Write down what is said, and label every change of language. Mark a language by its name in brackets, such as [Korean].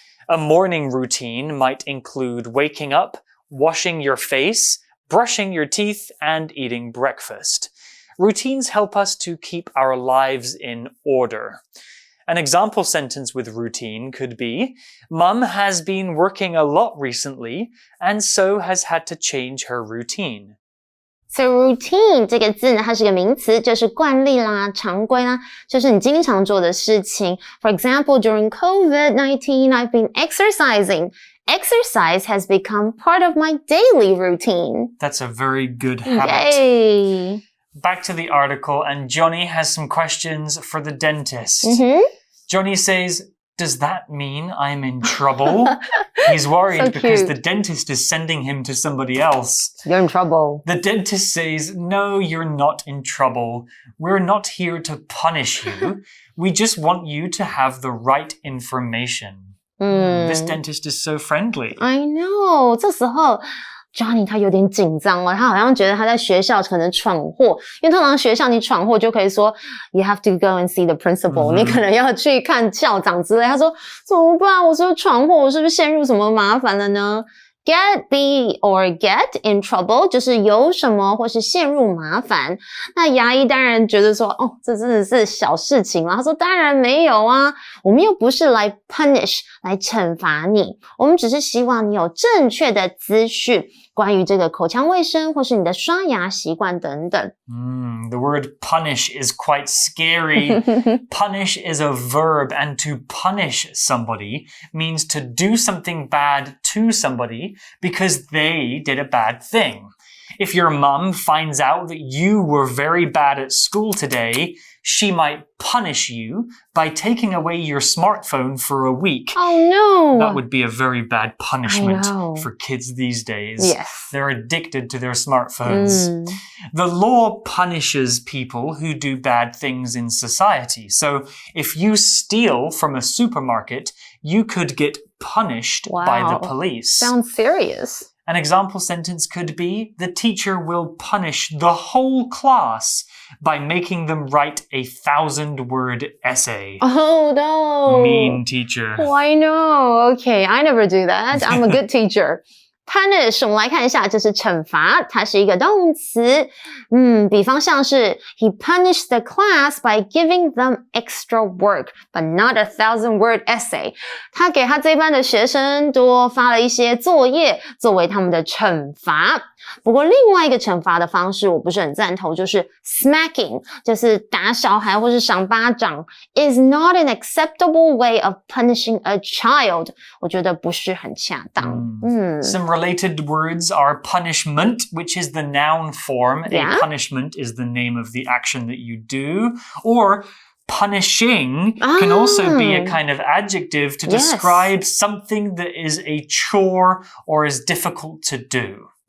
[English] A morning routine might include waking up, washing your face, brushing your teeth, and eating breakfast. Routines help us to keep our lives in order. An example sentence with routine could be, Mum has been working a lot recently, and so has had to change her routine. [Chinese] So routine 这个字呢，它是个名词，就是惯例啦、常规啦，就是你经常做的事情。 [English] For example, during COVID-19, I've been exercising. Exercise has become part of my daily routine. That's a very good habit. Yay! Back to the article, and Johnny has some questions for the dentist. Johnny says, does that mean I'm in trouble? He's worried because the dentist is sending him to somebody else. You're in trouble. The dentist says, no, you're not in trouble. We're not here to punish you. We just want you to have the right information. This dentist is so friendly. I know. [Chinese] 这时候Johnny 他有点紧张了，他好像觉得他在学校可能闯祸，因为通常学校你闯祸就可以说 [English] You have to go and see the principal， [Chinese] 你可能要去看校长之类。他说怎么办？我是不是闯祸？我是不是陷入什么麻烦了呢 [English] be or get in trouble [Chinese] 就是有什么或是陷入麻烦。那牙医当然觉得说，这真的是小事情啦。他说当然没有啊，我们又不是来 punish 来惩罚你，我们只是希望你有正确的资讯，关于这个口腔卫生或是你的刷牙习惯等等。 [English] The word punish is quite scary. Punish is a verb, and to punish somebody means to do something bad to somebody because they did a bad thing. If your mum finds out that you were very bad at school today, she might punish you by taking away your smartphone for a week. Oh no! That would be a very bad punishment for kids these days. Yes. They're addicted to their smartphones. The law punishes people who do bad things in society. So if you steal from a supermarket, you could get punished by the police. Sounds serious. An example sentence could be, the teacher will punish the whole class by making them write a 1,000-word essay. Oh no! Mean teacher. Oh, I know. Okay, I never do that. I'm a good teacher. [Chinese] Punish 我们来看一下，这是惩罚，它是一个动词。比方像是 [English] He punished the class by giving them extra work, but not a 1,000-word essay. [Chinese] 他给他这班的学生多发了一些作业，作为他们的惩罚。不过另外一个惩罚的方式我不是很赞同，就是 smacking， 就是打小孩或是赏巴掌 [English] is not an acceptable way of punishing a child. [Chinese] 我觉得不是很恰当。 [English] Some related words are punishment, which is the noun form. Yeah. A punishment is the name of the action that you do. Or punishing can also be a kind of adjective to describe something that is a chore or is difficult to do.